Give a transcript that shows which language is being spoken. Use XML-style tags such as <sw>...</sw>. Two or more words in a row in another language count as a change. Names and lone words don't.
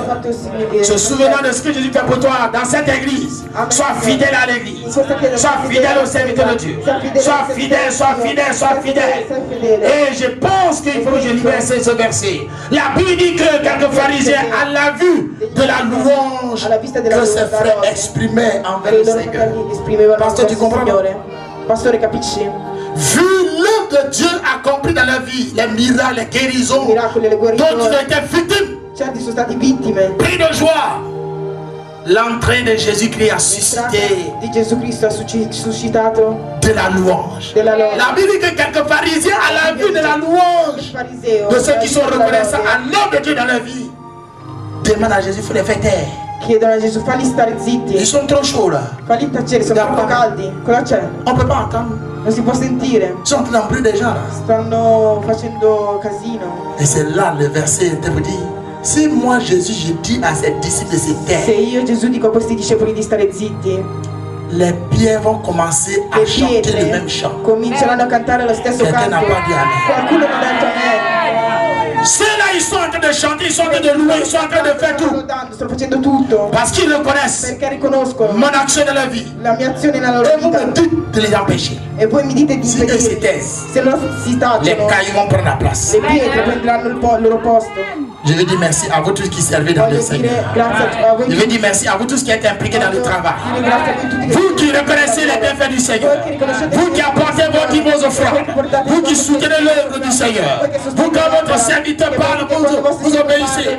<fr>Se souvenant de ce que Jésus fait pour toi dans cette église, sois fidèle à l'église, sois fidèle au serviteur de Dieu, sois fidèle, sois fidèle, sois fidèle. Et je pense qu'il faut que je libère ce verset. La Bible dit que quelques pharisiens, à la vue de la louange que ses frères exprimaient envers le Seigneur. Pasteur, tu comprends?</fr> <it>Pastore, capisci?</it> <fr>Vu l'œuvre de Dieu accomplie dans la vie, les miracles, les guérisons, dont tu as été victime,</fr> <it>certi sono stati vittime.</it> <fr>Pris de joie. L'entrée de Jésus-Christ a suscité</fr> <it>di Gesù Cristo ha suscitato</it> <fr>de la louange.</fr> <it>Della lode.</it> <fr>La Bible dit que quelques pharisiens, à la vue de la louange de ceux qui sont reconnaissants à l'œuvre de Dieu dans leur vie, demandent à Jésus, il faut les faire taire.</fr> <it>Chiedono a Gesù, falli stare zitti.</it> <fr>Ils sont trop chauds là.</fr> <it>Falli tacere, sono troppo caldi. Cosa c'è?</it> <fr>On ne peut pas entendre.</fr> <it>Non si può sentire.</it> <fr>Ils sont en train d'embrouiller des gens là.</fr> <it>Stanno facendo casino.</it> <fr>Et c'est là le verset était pour dire, si moi Jésus je dis à ses disciples de se taire,</fr> <it>se io Gesù dico a questi discepoli di stare zitti,</it> <fr>les pierres vont commencer à chanter le même chant.</fr> <it>Cominceranno a cantare lo stesso canto. Qualcuno non ha detto amen.</it> <fr>Ceux-là, ils sont en train de chanter, ils sont en train de louer, ils sont en train de faire tout.</fr> <it>Sto facendo tutto.</it> <fr>Parce qu'ils reconnaissent</fr> <it>perché riconoscono</it> <fr>mon action dans la vie.</fr> <it>La mia azione nella loro vita.</it> <fr>Et vous me dites de les empêcher.</fr> <it>E voi mi dite di</it> <fr>si eux se taisent,</fr> <it>se loro si tacciono,</it> <fr>les cailloux vont prendre la place.</fr> <it>Le pietre prenderanno il loro posto.</it> <fr>Je veux dire merci à vous tous qui servez dans le Seigneur. Je veux dire merci à vous tous qui êtes impliqués dans le travail. Vous qui reconnaissez les bienfaits du Seigneur. Vous qui apportez vos dîmes aux offrandes. Vous qui soutenez l'œuvre du Seigneur. Vous quand votre serviteur parle, vous obéissez.</fr>